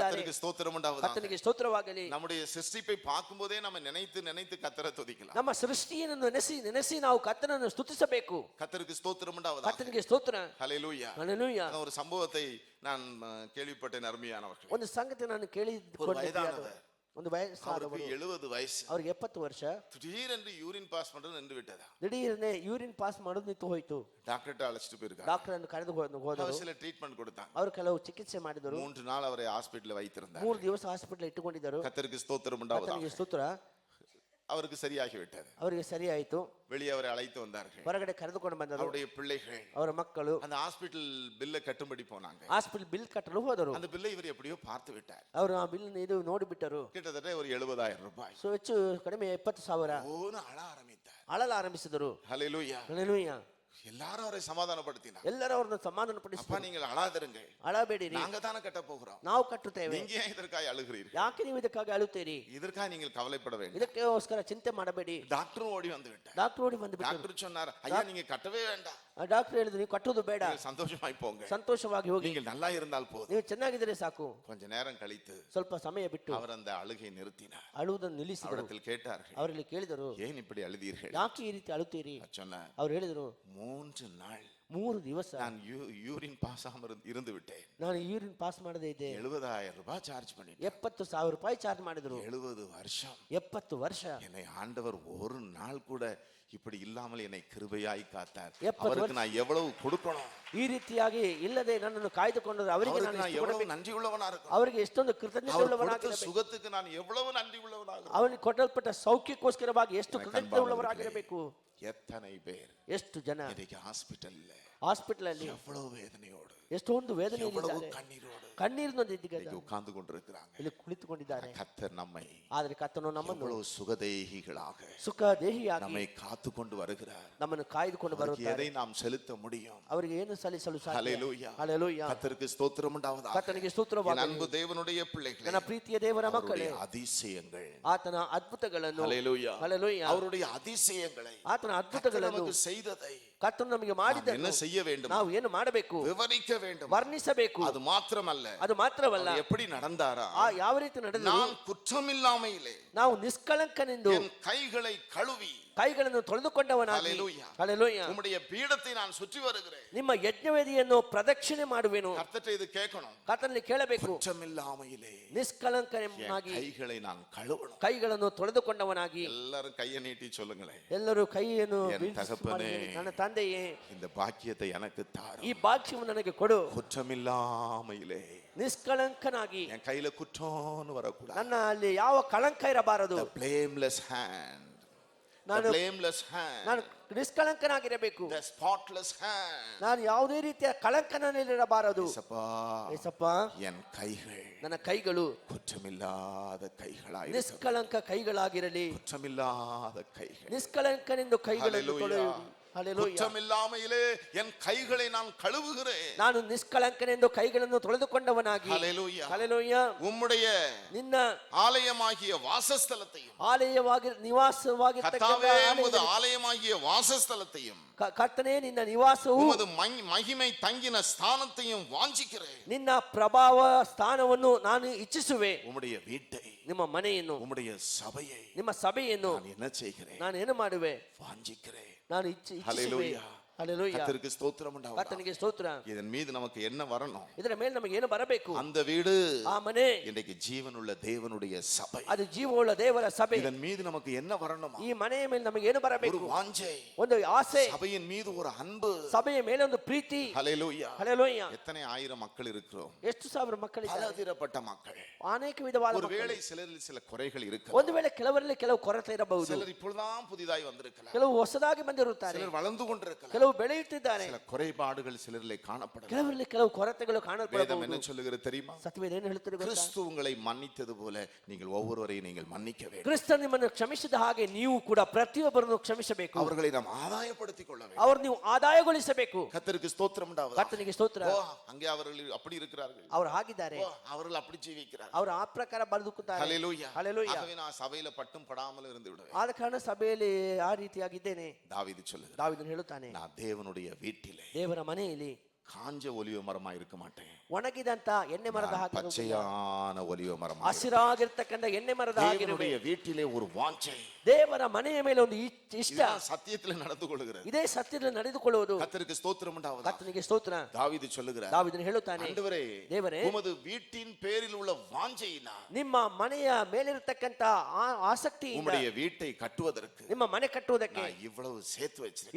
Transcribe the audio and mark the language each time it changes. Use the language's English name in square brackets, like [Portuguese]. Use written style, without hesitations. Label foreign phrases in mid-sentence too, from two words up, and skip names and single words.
[Tamil] கர்த்தருக்கு ஸ்தோத்திரம் உண்டாவதாக. [Kannada] ಕರ್ತನಿಗೆ ಸ್ತೋತ್ರವಾಗಲಿ. [Tamil] நம்முடைய சிருஷ்டிப்பை பார்க்கும்போதே நம்ம நினைத்து நினைத்து கர்த்தரை துதிக்கலாம். [Kannada] ನಮ್ಮ ಸೃಷ್ಟಿಯನ್ನು ನೆನೆಸಿ ನೆನೆಸಿ ನಾವು ಕರ್ತನನ್ನು ಸ್ತುತಿಸಬೇಕು. [Tamil] கர்த்தருக்கு ஸ்தோத்திரம் உண்டாவதாக. [Kannada] ಕರ್ತನಿಗೆ ಸ್ತೋತ್ರ. [Tamil] ஹல்லேலூயா. [Kannada] ஹல்லேலூயா. [Tamil] ஒரு சம்பவத்தை நான் கேள்விப்பட்டேன், அருமையானவர்களே. [Kannada] ಒಂದು ಸಂಗತಿ ನಾನು ಕೇಳಿಕೊಂಡಿದ್ದೆ. ಒಂದು [Tamil] அவருக்கு 70 வயசு. [Kannada] ಅವ್ರಿಗೆ 70 ವರ್ಷ. [Tamil] திடீரென்று [English] urine pass [Tamil] பண்றது நின்று விட்டதா? [Kannada] ದಿಢೀರನೆ [English] urine pass [Kannada] ಮಾಡೋದು ನಿಂತು ಹೋಯಿತು. [Tamil] டாக்டர்ட்ட அழைச்சிட்டு போயிருக்காங்க. [Kannada] ಡಾಕ್ಟರ್ ಅನ್ನು ಕರೆದು ಹೋದರು. [Tamil] சில ட்ரீட்மெண்ட் கொடுத்தாங்க. [Kannada] ಅವರು ಕೆಲವು ಚಿಕಿತ್ಸೆ ಮಾಡಿದರು. [Tamil] 3 நாள் அவரை ஹாஸ்பிடல்ல வைத்திருந்தார். [Kannada] 3 ದಿವಸ ಹಾಸ್ಪಿಟಲ್ ಇಟ್ಟುಕೊಂಡಿದ್ದರು. [Tamil] கர்த்தருக்கு ஸ்தோத்திரம் உண்டாவதாக. [Kannada] ಕರ್ತನಿಗೆ ಸ್ತೋತ್ರ. [Tamil] அவருக்கு சரியாகி விட்டது. [Kannada] ಅವರಿಗೆ ಸರಿಯಾಯಿತು. [Tamil] வெளியே அவரை அழைத்து வந்தார்கள். [Kannada] ಹೊರಗಡೆ ಕರೆದುಕೊಂಡು ಬಂದರು. [Tamil] அவருடைய பிள்ளைகள், [Kannada] ಅವರ ಮಕ್ಕಳು [Tamil] அந்த ஹாஸ்பிடல் பில்லை கட்டும்படி போனாங்க. [English] hospital bill [Kannada] ಕಟ್ಟಲು ಹೋದರು. [Tamil] அந்த பில்லை இவர் எப்படியோ பார்த்து விட்டார். [Kannada] ಅವರು ಆ ಬಿಲ್ ಇದು ನೋಡಿಬಿಟ್ಟರು. [Tamil] கிட்டத்தட்ட ஒரு 70,000 ரூபாய். [Kannada] ಸೊ ಹೆಚ್ಚು ಕಡಿಮೆ 70,000. [Tamil] ஓன்னு அழ ஆரம்பித்தார். [Kannada] ಅಳಲು ಆರಂಭಿಸಿದರು. [Tamil] ஹல்லேலூயா. [Kannada] ಹಲ್ಲೆಲೂಯಾ. [Tamil] எல்லாரும் அவரை சமாதானப்படுத்தினார். [Kannada] ಎಲ್ಲರೂ ಅವರನ್ನು ಸಮಾಧಾನಪಡಿಸಿ, [Tamil] அப்பா நீங்கள் அழாதிருங்க, [Kannada] ಅಳಬೇಡಿರಿ, [Tamil] நாங்க தானே கட்ட போகிறோம், [Kannada] ನಾವು ಕಟ್ಟುತ್ತೇವೆ, [Tamil] நீங்க ஏன் இதற்காக அழுகிறீர்கள், [Kannada] ಯಾಕೆ ನೀವು ಇದಕ್ಕಾಗಿ ಅಳುತ್ತೀರಿ, [Tamil] இதற்காக நீங்கள் கவலைப்பட வேண்டும். [Kannada] ಇದಕ್ಕೋಸ್ಕರ ಚಿಂತೆ ಮಾಡಬೇಡಿ. [Tamil] டாக்டரும் ஓடி வந்து விட்டார். [Kannada] ಡಾಕ್ಟರ್ ಓಡಿ ಬಂದು ಬಿಟ್ಟರು. [Tamil] டாக்டர் சொன்னார், ஐயா நீங்க கட்டவே வேண்டாம், [Kannada] ಡಾಕ್ಟರ್ ಹೇಳಿದ್ರು ನೀವು ಕಟ್ಟುವುದು ಬೇಡ, [Tamil] நீங்கள் சந்தோஷமாய் போங்க, [Kannada] ಸಂತೋಷವಾಗಿ ಹೋಗಿ, [Tamil] நீங்கள் நல்லா இருந்தால் போதும். [Kannada] ನೀವು ಚೆನ್ನಾಗಿದ್ರೆ ಸಾಕು. [Tamil] கொஞ்ச நேரம் கழித்து [Kannada] ಸ್ವಲ್ಪ ಸಮಯ ಬಿಟ್ಟು [Tamil] அவர் அந்த அழுகை நிறுத்தினார். [Kannada] ಅಳುವುದನ್ನು ನಿಲ್ಲಿಸಿದರು. [Tamil] அவரிடத்தில் கேட்டார்கள், [Kannada] ಅವರಲ್ಲಿ ಕೇಳಿದರು, [Tamil] ஏன் இப்படி அழுதீர்கள்? [Kannada] ಯಾಕೆ ಈ ರೀತಿ ಅಳುತ್ತೀರಿ? [Tamil] சொன்னார், [Kannada] ಅವ್ರು ಹೇಳಿದರು, [Tamil] 3 நாள் [Kannada] 3 ದಿವಸ [Tamil] நான் [English] urine pass [Tamil] இருந்து விட்டேன், [Kannada] ನಾನು [English] urine pass [Kannada] ಮಾಡದೇ ಇದ್ದೆ, [Tamil] 70,000 ரூபாய் சார்ஜ் பண்ணிட்டேன், [Kannada] 70,000 ರೂಪಾಯಿ ಚಾರ್ಜ್ ಮಾಡಿದ್ರು. [Tamil] 70 வருஷம் [Kannada] 70 ವರ್ಷ [Tamil] என்னை ஆண்டவர் ஒரு நாள் கூட இப்படி இல்லாமல் என்னை கிருபையாய் காத்தார். 70 அவருக்கு நான் எவ்வளவு கொடுக்கணும், [Kannada] ಈ ರೀತಿಯಾಗಿ ಇಲ್ಲದೆ ನನ್ನನ್ನು ಕಾಯ್ದುಕೊಂಡರು, ಅವರಿಗೆ [Tamil] அவருக்கு [Kannada] ನಾನು [Tamil] நான் [Kannada] ಎಷ್ಟು [Tamil] எவ்வளவு [Kannada] ಕೊಡಬೇಕು? [Tamil] நன்றி உள்ளவனா இருக்கணும், [Kannada] ಅವರಿಗೆ ಎಷ್ಟೊಂದು [Tamil] அவர் [Kannada] ಕೃತಜ್ಞತೆ [Tamil] கொடுத்த [Kannada] ಉಳ್ಳವರಾಗಿರಬೇಕು, [Tamil] சுகத்துக்கு நான் எவ்வளவு நன்றி உள்ளவனாக. [Kannada] ಅವನಿಗೆ ಕೊಟ್ಟಲ್ಪಟ್ಟ ಸೌಖ್ಯಕ್ಕೋಸ್ಕರವಾಗಿ ಎಷ್ಟು ಕೃತಜ್ಞತೆ ಉಳ್ಳವರಾಗಿರಬೇಕು. [Tamil] எத்தனை பேர் [Kannada] ಎಷ್ಟು ಜನ [Tamil] இன்னைக்கு ஹாஸ்பிட்டல்ல [Kannada] ಹಾಸ್ಪಿಟಲ್ ಅಲ್ಲಿ [Tamil] எவ்வளவு வேதனையோடு, [Kannada] ಎಷ್ಟೊಂದು ವೇದನೆ [Tamil] எவ்வளவு [Kannada] ಇದ್ದಾರೆ, [Tamil] கண்ணீரோடு [Kannada] ಕಣ್ಣೀರಿನೊಂದಿಗೆ [Tamil] இன்னைக்கு உட்கார்ந்து கொண்டிருக்கிறாங்க. [Kannada] ಇಲ್ಲಿ ಕುಳಿತುಕೊಂಡಿದ್ದಾರೆ. [Tamil] கர்த்தர் நம்மை [Kannada] ಆದರೆ ಕರ್ತನು ನಮ್ಮನ್ನು [Tamil] எவ்வளவு சுகதேகிகளாக [Kannada] ಸುಖ ದೇಹಿಯಾಗಿ [Tamil] நம்மை காத்து கொண்டு வருகிறார். [Kannada] ನಮ್ಮನ್ನು ಕಾಯ್ದುಕೊಂಡು [Tamil] அவருக்கு [Kannada] ಬರುತ್ತಾರೆ. [Tamil] எதை நாம் செலுத்த முடியும்? [Kannada] ಅವರಿಗೆ ಏನು ಸಲ್ಲಿಸಲು ಸಾಧ್ಯ? [Tamil] ஹல்லேலூயா. [Kannada] ಹಲ್ಲೆಲೂಯಾ. [Tamil] கர்த்தருக்கு ஸ்தோத்திரம் உண்டாவதாக. [Kannada] ಕರ್ತನಿಗೆ [Tamil] என் [Kannada] ಸ್ತೋತ್ರವಾಗಲಿ. [Tamil] அன்பு தேவனுடைய பிள்ளைகளே, [Kannada] ನನ್ನ ಪ್ರೀತಿಯ ದೇವರ ಮಕ್ಕಳೇ, [Tamil] அவருடைய அதிசயங்கள், [Kannada] ಆತನ ಅದ್ಭುತಗಳನ್ನು, [Tamil] ஹல்லேலூயா, [Kannada] ಹಲ್ಲೆಲೂಯಾ, [Tamil] அவருடைய அதிசயங்களை, [Kannada] ಆತನ [Tamil] கர்த்தர் [Kannada] ಅದ್ಭುತಗಳನ್ನು, [Tamil] நமக்கு செய்ததை [Kannada] ಕರ್ತನು ನಮಗೆ [Tamil] நாம் [Kannada] ಮಾಡಿದ್ದನ್ನು [Tamil] என்ன செய்ய வேண்டும்? [Kannada] ನಾವು ಏನು ಮಾಡಬೇಕು? [Tamil] விவரிக்க வேண்டும். [Kannada] ವರ್ಣಿಸಬೇಕು. [Tamil] அது மாத்திரமல்ல, [Kannada] ಅದು ಮಾತ್ರವಲ್ಲ, [Tamil] அவர் எப்படி நடந்தாரா? [Kannada] ಯಾವ ರೀತಿ ನಡೆದರು? [Tamil] நான் குற்றமில்லாமையிலே [Kannada] ನಾವು ನಿಷ್ಕಳಂಕನೆಂದು [Tamil] என் கைகளை கழுவி [Kannada] ಕೈಗಳನ್ನು ತೊಳೆದುಕೊಂಡವನಾಗಿ, [Tamil] ஹல்லேலೂயா, [Kannada] ಹಲ್ಲೆಲೂಯಾ, [Tamil] உம்முடைய பீடத்தை நான் சுற்றி வருகிறேன். [Kannada] ನಿಮ್ಮ ಯಜ್ಞವೇದಿಯನ್ನು ಪ್ರದಕ್ಷಿಣೆ ಮಾಡುವೆನು. [Tamil] கர்த்தர்ட்ட இது கேட்கணும். [Kannada] ಕರ್ತನಲ್ಲಿ ಕೇಳಬೇಕು, [Tamil] குற்றமில்லாமையிலே [Kannada] ನಿಷ್ಕಳಂಕನಾಗಿ [Tamil] என் கைகளை நான் கழுவணும். [Kannada] ಕೈಗಳನ್ನು ತೊಳೆದುಕೊಂಡವನಾಗಿ. [Tamil] எல்லாரும் கையை நீட்டி சொல்லுங்களேன், [Kannada] ಎಲ್ಲರೂ ಕೈಯನ್ನು [Tamil] என் [Kannada] ಬೀಳಿಸಿ [Tamil] தகப்பனே, [Kannada] ಮಾಡಿರಿ. ನನ್ನ ತಂದೆಯೇ, [Tamil] இந்த பாக்கியத்தை எனக்கு [Kannada] ಈ [Tamil] தாரும். [Kannada] ಭಾಗ್ಯವನ್ನು ನನಗೆ ಕೊಡು. [Tamil] குற்றமில்லாமையிலே [Kannada] ನಿಷ್ಕಳಂಕನಾಗಿ, [Tamil] என் கையில குற்றம்னு வரக்கூடாது. [Kannada] ನನ್ನ ಅಲ್ಲಿ ಯಾವ ಕಳಂಕ ಇರಬಾರದು. [English] The blameless hand, the [Kannada] ನಾನು [English] blameless hand, [Kannada] ನಾನು ನಿಷ್ಕಳಂಕನಾಗಿರಬೇಕು. [English] the spotless hand. [Kannada] ನಾನು ಯಾವುದೇ ರೀತಿಯ ಕಳಂಕನಲ್ಲಿರಬಾರದು. [Tamil] ஏசப்பா, [Kannada] ಏಸಪ್ಪ, [Tamil] என் கைகள் [Kannada] ನನ್ನ ಕೈಗಳು [Tamil] குற்றமில்லாத கைகளாய், [Kannada] ನಿಷ್ಕಳಂಕ ಕೈಗಳಾಗಿರಲಿ. [Tamil] குற்றமில்லாத கைகள். [Kannada] ನಿಷ್ಕಳಂಕನೆಂದು ಕೈಗಳನ್ನು [Tamil] ஹல்லேலூயா. [Kannada] ತೊಳೆಯಿರಿ. ಹಲ್ಲೆಲೂಯಾ. [Tamil] குற்றமில்லாமையிலே என் கைகளை நான் கழுவுகிறேன். [Kannada] ನಾನು ನಿಷ್ಕಳಂಕನೆಂದು ಕೈಗಳನ್ನು ತೊಳೆದುಕೊಂಡವನಾಗಿ, [Tamil] ஹல்லேலூயா, [Kannada] ಹಲ್ಲೆಲೂಯಾ, [Tamil] உம்முடைய [Kannada] ನಿನ್ನ [Tamil] ஆலயமாகிய வாசஸ்தலத்தையும், [Kannada] ಆಲಯವಾಗಿ ನಿವಾಸವಾಗಿರ್ತಕ್ಕಂಥ [Tamil] கர்த்தாவே உமது [Kannada] ಆಲಯದಲ್ಲಿ, [Tamil] ஆலயமாகிய வாசஸ்தலத்தையும், [Kannada] ಕರ್ತನೇ ನಿನ್ನ ನಿವಾಸವು, [Tamil] உமது மகிமை தங்கின ஸ்தானத்தையும் வாஞ்சிக்கிறேன். [Kannada] ನಿನ್ನ ಪ್ರಭಾವ ಸ್ಥಾನವನ್ನು ನಾನು ಇಚ್ಛಿಸುವೆ. [Tamil] உம்முடைய வீட்டை, [Kannada] ನಿಮ್ಮ ಮನೆಯನ್ನು, [Tamil] உம்முடைய சபையை [Kannada] ನಿಮ್ಮ ಸಭೆಯನ್ನು [Tamil] நான் என்ன செய்கிறேன்? [Kannada] ನಾನು ಏನು ಮಾಡುವೆ? [Tamil] வாஞ்சிக்கிறேன். [Kannada] ನಾನು ಇಚ್ಛಿಸುವೆ. [Tamil] ஹல்லேலூயா. [Kannada] ಹಲ್ಲೆಲೂಯಾ. [Tamil] கர்த்தருக்கு ஸ்தோத்திரம் உண்டாவதாக. [Kannada] ಕರ್ತನಿಗೆ ಸ್ತೋತ್ರ. [Tamil] இதன் மீது நமக்கு என்ன வரணும்? [Kannada] ಇದರ ಮೇಲೆ ನಮಗೆ ಏನು ಬರಬೇಕು? [Tamil] அந்த வீடு [Kannada] ಆ ಮನೆ [Tamil] இன்றைக்கு ஜீவனுள்ள தேவனுடைய சபை. [Kannada] ಅದು ಜೀವವುಳ್ಳ ದೇವರ ಸಭೆ. [Tamil] இதன் மீது நமக்கு என்ன வரணுமா? [Kannada] ಈ ಮನೆಯ ಮೇಲೆ ನಮಗೆ ಏನು [Tamil] ஒரு [Kannada] ಬರಬೇಕು? [Tamil] வாஞ்சை, [Kannada] ಒಂದು ಆಸೆ, [Tamil] சபையின் மீது ஒரு அன்பு. [Kannada] ಸಭೆಯ ಮೇಲೆ ಒಂದು ಪ್ರೀತಿ. [Tamil] ஹல்லேலூயா. [Kannada] ಹಲ್ಲೆಲೂಯಾ. [Tamil] எத்தனை ஆயிரம் மக்கள் இருக்கிறோம்? [Kannada] ಎಷ್ಟು ಸಾವಿರ ಮಕ್ಕಳಿದ್ದಾರೆ? [Tamil] பலதரப்பட்ட மக்கள். [Kannada] ಅನೇಕ ವಿಧವಾದ [Tamil] ஒருவேளை [Kannada] ಮಕ್ಕಳು. [Tamil] சிலரில் சில குறைகள் இருக்கலாம். [Kannada] ಒಂದು ವೇಳೆ ಕೆಲವರಲ್ಲಿ ಕೆಲವು ಕೊರತೆ ಇರಬಹುದು. [Tamil] சிலர் இப்பொழுதுதான் புதிதாய் வந்திருக்கலாம். [Kannada] ಕೆಲವು ಹೊಸದಾಗಿ ಬಂದಿರುತ್ತಾರೆ. [Tamil] சிலர் வளர்ந்து கொண்டிருக்கலாம். [Kannada] ಕೆಲವು ಬೆಳೆಯುತ್ತಿದ್ದಾರೆ. [Tamil] சில குறைபாடுகள் சிலரிலே காணப்படலாம். [Kannada] ಕೆಲವರಲ್ಲಿ ಕೆಲವು ಕೊರತೆಗಳು [Tamil] வேதம் [Kannada] ಕಾಣಲ್ಪಡಬಹುದು. [Tamil] என்ன சொல்லுகிறது தெரியுமா? [Kannada] ಸತ್ಯವೇದ ಏನು ಹೇಳುತ್ತದೆ ಗೊತ್ತಾ? [Tamil] கிறிஸ்து உங்களை மன்னித்தது போல நீங்கள் ஒவ்வொருவரையும் நீங்கள் மன்னிக்க வேண்டும். [Kannada] ಕ್ರಿಸ್ತ ನಿಮ್ಮನ್ನು ಕ್ಷಮಿಸಿದ ಹಾಗೆ ನೀವು ಕೂಡ ಪ್ರತಿಯೊಬ್ಬರನ್ನು ಕ್ಷಮಿಸಬೇಕು. [Tamil] அவர்களை நாம் ஆதாயப்படுத்திக் கொள்ள வேண்டும். [Kannada] ಅವರು ನೀವು ಆದಾಯಗೊಳಿಸಬೇಕು. [Tamil] கர்த்தருக்கு ஸ்தோத்திரம் உண்டாவதாக. [Kannada] ಕರ್ತನಿಗೆ ಸ್ತೋತ್ರ. [Tamil] ஓ, அங்கே அவர்கள் அப்படி இருக்கிறார்கள். [Kannada] ಅವರು ಹಾಗಿದ್ದಾರೆ. [Tamil] ஓ, அவர்கள் அப்படி ஜீவிக்கிறார்கள். [Kannada] ಅವರು ಆ ಪ್ರಕಾರ ಬದುಕುತ್ತಾರೆ. [Tamil] ஹல்லேலூயா. [Kannada] ಹಲ್ಲೆಲೂಯಾ. [Tamil] ஆகவே நான் சபையில பட்டும் படாமல் இருந்து விடுவேன். [Kannada] ಆದ ಕಾರಣ ಸಭೆಯಲ್ಲಿ ಆ ರೀತಿಯಾಗಿದ್ದೇನೆ. [Tamil] தாவீது சொல்லுகிறார், [Kannada] ದಾವೀದನು ಹೇಳುತ್ತಾನೆ, [Tamil] நான் தேவனுடைய வீட்டிலே [Kannada] ದೇವರ ಮನೆಯಲ್ಲಿ [Tamil] காஞ்ச ஒலிவ மரமா இருக்க மாட்டேன், [Kannada] ಒಣಗಿದಂತ ಎಣ್ಣೆ ಮರದ [Tamil] நான் [Kannada] ಹಾಗೆ [Tamil] பச்சையான ஒலிவ மரமா [Kannada] ಹಸಿರಾಗಿರ್ತಕ್ಕಂಥ ಎಣ್ಣೆ ಮರದ ಹಾಗಿರುವೆ. [Tamil] தேவனுடைய வீட்டிலே ஒரு வாஞ்சை, [Kannada] ದೇವರ ಮನೆಯ ಮೇಲೆ ಒಂದು ಇಷ್ಟ, [Tamil] இதுதான் சத்தியத்திலே நடந்து கொள்கிறது. [Kannada] ಇದೇ ಸತ್ಯದಲ್ಲಿ ನಡೆದುಕೊಳ್ಳುವುದು. [Tamil] கர்த்தருக்கு ஸ்தோத்திரம் உண்டாவதாக. [Kannada] ಕರ್ತನಿಗೆ ಸ್ತೋತ್ರ. [Tamil] தாவீது சொல்லுகிறார், [Kannada] ದಾವೀದನು ಹೇಳುತ್ತಾನೆ, [Tamil] ஆண்டவரே, [Kannada] ದೇವರೇ, [Tamil] உமது வீட்டின் பேரில் உள்ள வாஞ்சையினால் [Kannada] ನಿಮ್ಮ ಮನೆಯ ಮೇಲಿರತಕ್ಕಂತ ಆಸಕ್ತಿಯಿಂದ [Tamil] உம்முடைய வீட்டை கட்டுவதற்கு [Kannada] ನಿಮ್ಮ ಮನೆ ಕಟ್ಟುವುದಕ್ಕೆ [Tamil] நான் இவ்வளவு சேர்த்து வச்சிருக்கேன்.